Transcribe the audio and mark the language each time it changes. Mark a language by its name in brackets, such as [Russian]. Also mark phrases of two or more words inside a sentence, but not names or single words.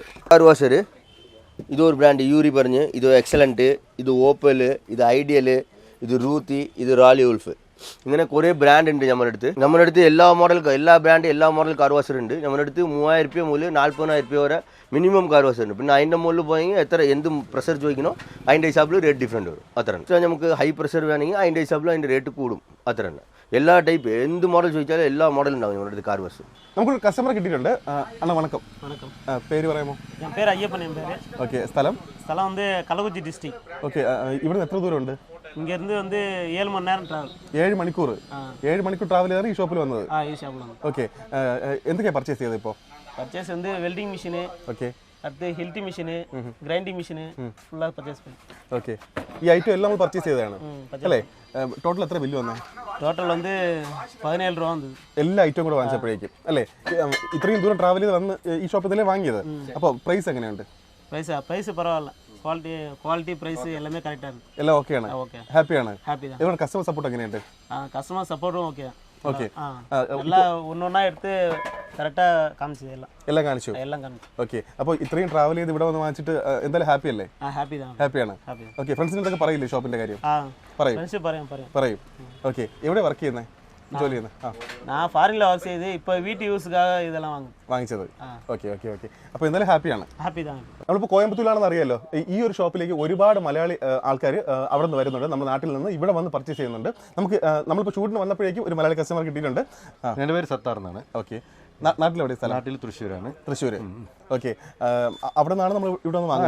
[English] car washer [Malayalam] ഇതൊരു ബ്രാൻഡ് യൂറി പറഞ്ഞ് ഇത് എക്സലൻറ്റ് ഇത് ഓപ്പൽ ഇത് ഐഡിയൽ ഇത് റൂത്തി ഇത് റാലി ഉൾഫ് ഇങ്ങനെ കുറേ ബ്രാൻഡ് ഉണ്ട് നമ്മുടെ അടുത്ത് എല്ലാ ബ്രാൻഡ് എല്ലാ [English] model car washer [Malayalam] ഉണ്ട് നമ്മുടെ അടുത്ത് 3000 രൂപ മുതൽ 40,000 രൂപ വരെ [English] minimum car washer [Malayalam] ഉണ്ട് പിന്നെ അതിൻ്റെ മുകളിൽ പോയെങ്കിൽ എത്ര എന്ത് പ്രഷർ ചോദിക്കണോ അതിൻ്റെ ഹിസാബിൽ [English] rate different [Malayalam] വരും അത്ര നമുക്ക് [English] high pressure [Malayalam] വേണമെങ്കിൽ അതിൻ്റെ ഹിസാബിൽ അതിൻ്റെ റേറ്റ് കൂടും അത്ര തന്നെ എല്ലാ ടൈപ്പ് എന്ത് മോഡൽ ചോദിച്ചാലും എല്ലാ മോഡലും ഉണ്ടാവും നമ്മുടെ അടുത്ത് [English] car wash [Malayalam] നമുക്ക് കസ്റ്റമർ കിട്ടിയിട്ടുണ്ട് അണ്ണ വണക്കം പേര് പറയാമോ [Tamil] என் பேர் ஐயப்பன் என் பேர் [Malayalam] ഓക്കെ സ്ഥലം [Tamil] வந்து கள்ளக்குறிச்சி டிஸ்ட்ரிக்ட் [Malayalam] ഓക്കെ ഇവിടെ എത്ര ദൂരമുണ്ട് [Tamil] இங்கேருந்து வந்து 7 மணி நேரம் ட்ராவல் [Malayalam] 7 മണിക്കൂർ 7 മണിക്കൂർ ട്രാവൽ ചെയ്താണ് ഈ ഷോപ്പിൽ വന്നത് [Tamil] ഈ ஷாப்பில் வந்து [Malayalam] ഓക്കെ എന്തൊക്കെയാണ് പർച്ചേസ് ചെയ്തത് ഇപ്പോൾ [Tamil] பர்ச்சேஸ் வந்து [English] welding machine [Malayalam] ഓക്കെ [Tamil] அடுத்து ஹில்ட்டி மிஷினு [English] grinding machine [Tamil] ஃபுல்லாக பர்ச்சேஸ் பண்ணி [Malayalam] ഓക്കെ ഈ ഐറ്റം എല്ലാം നമ്മൾ പർച്ചേസ് ചെയ്തതാണ് അല്ലേ ടോട്ടൽ എത്ര ബില്ല് വന്നേ [Tamil] டோட்டல் வந்து 17 ரூபா வந்தது [Malayalam] എല്ലാ ഐറ്റവും കൂടെ വാങ്ങിച്ചപ്പോഴേക്കും അല്ലേ ഇത്രയും ദൂരം ട്രാവൽ ചെയ്ത് വന്ന് ഈ ഷോപ്പിൽ തന്നെ വാങ്ങിയത് അപ്പോൾ പ്രൈസ് എങ്ങനെയുണ്ട് [Tamil] ப்ரைஸ் பரவாயில்ல [English] quality price [Tamil] எல்லாமே கரெக்டாக இருக்குது [Malayalam] എല്ലാം ഓക്കെയാണ് [Tamil] ஓகே [Malayalam] ഹാപ്പിയാണ് [Tamil] ஹாப்பி தான் [Malayalam] ഇവിടെ [English] customer support [Malayalam] എങ്ങനെയുണ്ട് [English] customer support [Tamil] ஓகே [Malayalam] ഓക്കെ [Tamil] எல்லாம் ஒன்றா எடுத்து கரெக்டாக காமிச்சது [Malayalam] എല്ലാം കാണിച്ചു [Tamil] எல்லாம் காமிச்சு [Malayalam] ഓക്കെ അപ്പോൾ ഇത്രയും ട്രാവൽ ചെയ്ത് ഇവിടെ വന്ന് വാങ്ങിച്ചിട്ട് എന്തായാലും ഹാപ്പി അല്ലേ [Tamil] ஹாப்பி தான் [Malayalam] ഹാപ്പിയാണ് [Tamil] ஹாப்பி [Malayalam] ഓക്കെ ഫ്രണ്ട്സിന് എന്തൊക്കെ പറയില്ലേ ഷോപ്പിന്റെ കാര്യം പറയും [Tamil] ஃப்ரெண்ட்ஷிப் பரையும் [Malayalam] പറയും ഓക്കെ എവിടെ വർക്ക് ചെയ്യുന്നത് ജോലി ചെയ്യുന്നത്? ആ, [Tamil] நான் ஃபாரின்ல ஒர்க் செய்து இப்போ வீட்டு யூஸுக்காக இதெல்லாம் [Malayalam] വാങ്ങിച്ചത്. [English] okay okay okay. [Malayalam] അപ്പോൾ എന്തായാലും ഹാപ്പിയാണ്. [Tamil] ஹாப்பி தான். [Malayalam] നമ്മളിപ്പോൾ കോയമ്പത്തൂരിലാണെന്ന് അറിയാലോ. ഈ ഒരു ഷോപ്പിലേക്ക് ഒരുപാട് മലയാളി ആൾക്കാർ അവിടെ നിന്ന് വരുന്നുണ്ട്. നമ്മുടെ നാട്ടിൽ നിന്ന് ഇവിടെ വന്ന് പർച്ചേസ് ചെയ്യുന്നുണ്ട്. നമ്മളിപ്പോൾ ഷൂട്ടിന് വന്നപ്പോഴേക്കും ഒരു മലയാളി കസ്റ്റമർ കിട്ടിയിട്ടുണ്ട്. എൻ്റെ പേര് സത്താർ എന്നാണ്. ഓക്കെ. നാട്ടിലെവിടെ സ്ഥലം? നാട്ടിൽ തൃശ്ശൂരാണ്. തൃശ്ശൂർ. ഓക്കെ. അവിടെ നിന്നാണ് നമ്മൾ ഇവിടെ വന്ന് വാങ്ങുന്നത്?